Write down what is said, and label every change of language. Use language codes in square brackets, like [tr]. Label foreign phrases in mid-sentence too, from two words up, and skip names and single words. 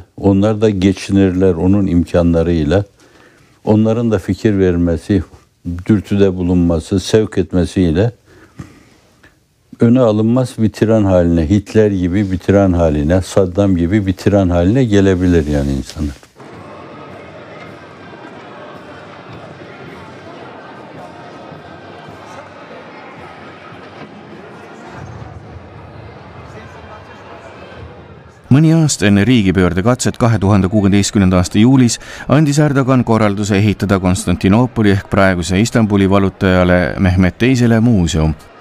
[tr] Onlar da geçinirler onun imkanlarıyla. Onların da fikir vermesi dürtüde bulunması, sevk etmesiyle öne alınmaz bir tiran haline, Hitler gibi bir tiran haline, Saddam gibi bir tiran haline gelebilir yani insanlar. [et] Mõni aasta enne riigipöördekatset 2016. aasta juulis andis Erdogan korralduse ehitada Konstantinoopoli ehk praeguse Istanbuli vallutajale Mehmet II muuseum.